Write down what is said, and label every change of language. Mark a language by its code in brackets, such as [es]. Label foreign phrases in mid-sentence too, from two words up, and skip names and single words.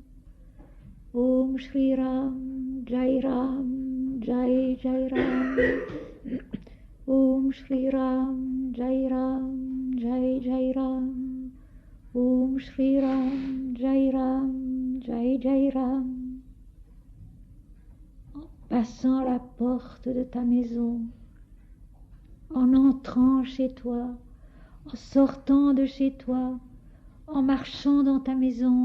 [sa] ॐ श्री राम, जय राम, जय जय राम. ॐ श्री राम, जय राम, जय जय राम. ॐ श्री राम, जय राम, जय जय राम. [fr] Passant la porte de ta maison, en entrant chez toi, en sortant de chez toi, en marchant dans ta maison.